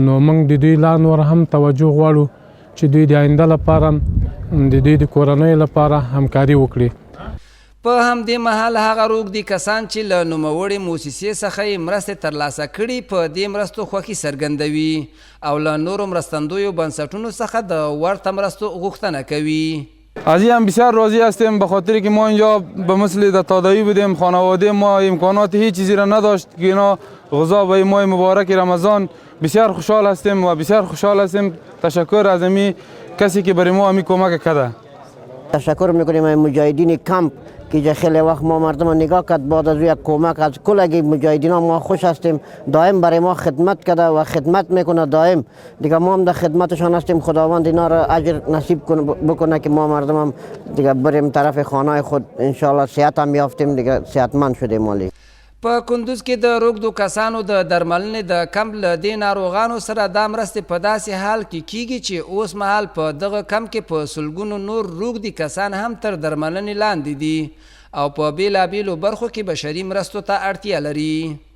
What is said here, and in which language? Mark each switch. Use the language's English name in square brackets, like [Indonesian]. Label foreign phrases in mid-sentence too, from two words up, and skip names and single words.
[Pashto] نو موږ د دوی لا نور هم توجه غواړو چې دوی د آینده لپاره د دوی د کورنیو لپاره همکاري وکړي. په همدې مهال هغه روږدي کسان چې له نوموړې موسسې څخه یې مرستې ترلاسه کړي په دې مرستو خوښي څرګندوي او له نورو مرستندویو بنسټونو څخه د ورته مرستو غوښتنه کوي. [Persian] از این هم بسیار راضی هستیم به خاطر که ما اینجا به مثل در تاداوی بودیم، خانواده ما امکانات هیچ چیزی را نداشت که اینا غذا به ماه مبارک رمضان. بسیار خوشحال هستیم و بسیار خوشحال هستیم. تشکر از امی کسی که برای ما امی کمک کرده. تشکر میکنیم از مجاهدین کمپ که خیلی وقت ما مردم نگاه کرد. بعد از یک کمک از کلگی مجاهدین ما خوش هستیم. دائم برای ما خدمت کرده و خدمت میکنه دائم. دیگه ما هم در خدمتشان هستیم. خداوند اینا را اجر نصیب بکنه که ما مردم هم دیگه بریم طرف خانه خود انشالله صحت هم یافتیم، دیگه صحتمند شدیم. مالی [Pashto] په کندوز کې د روږدو کسانو د درملنې د کمپ له دې ناروغانو سره دا مرستې په داسې حال کې کیږي چې اوس مهال په دغه کمپ کې په سلګونو نور روږدي کسان هم تر درملنې لاندې دي او په بېلابېلو برخو کې بشري مرستو ته اړتیا لري.